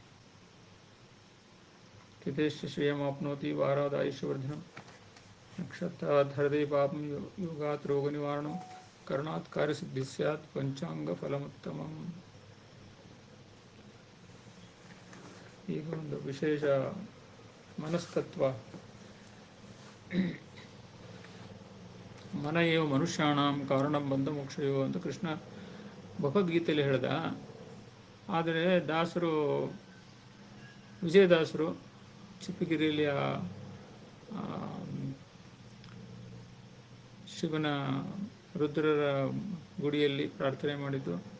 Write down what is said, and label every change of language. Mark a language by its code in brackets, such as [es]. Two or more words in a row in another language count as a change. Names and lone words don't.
[sa] ತಿಥೇಶ್ಚ ಶ್ರೇಯಮಾಪ್ನೋತಿ ವಾರಾದಾಯುಷ್ಯವರ್ಧನಂ, ನಕ್ಷತ್ರಾತ್ ಹೃದಯ ಪಾಪಂ, ಯೋಗಾತ್ ರೋಗ ನಿವಾರಣಂ, ಕರ್ಣಾತ್ ಕಾರ್ಯಸಿದ್ಧಿ ಸ್ಯಾತ್, ಪಂಚಾಂಗ ಫಲಮುತ್ತಮಂ. [kn] ಈಗ ಒಂದು ವಿಶೇಷ ಮನಸ್ತತ್ವ. [sa] ಮನ ಏವ ಮನುಷ್ಯಾಣಂ ಕಾರಣಂ ಬಂಧ ಮೋಕ್ಷಯೋ [kn] ಅಂತ ಕೃಷ್ಣ ಭಗವದ್ಗೀತೆಯಲ್ಲಿ ಹೇಳ್ದ. ಆದರೆ ದಾಸರು, ವಿಜಯದಾಸರು ಚಿಪ್ಪಗಿರಿಯಲ್ಲಿ ಶಿವನ ರುದ್ರರ ಗುಡಿಯಲ್ಲಿ ಪ್ರಾರ್ಥನೆ ಮಾಡಿದ್ದು,